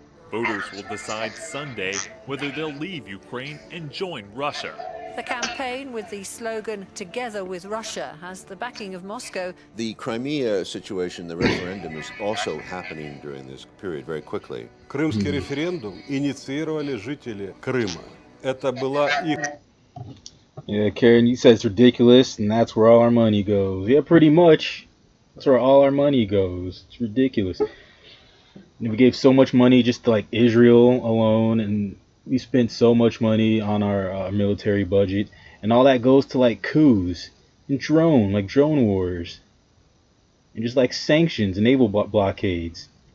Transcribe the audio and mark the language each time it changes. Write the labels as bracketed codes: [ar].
[en] Voters will decide Sunday whether they'll leave Ukraine and join Russia. The campaign with the slogan "Together with Russia" has the backing of Moscow. The Crimea situation, the referendum, is also happening during this period very quickly. [ru] Крымский референдум инициировали жители Крыма. Это была их. [en] Yeah, Karen, you said it's ridiculous, and that's where all our money goes. Yeah, pretty much. That's where all our money goes. It's ridiculous. And we gave so much money just to, like, Israel alone, and we spent so much money on our military budget, and all that goes to, like, coups and drone wars, and just like sanctions and naval blockades.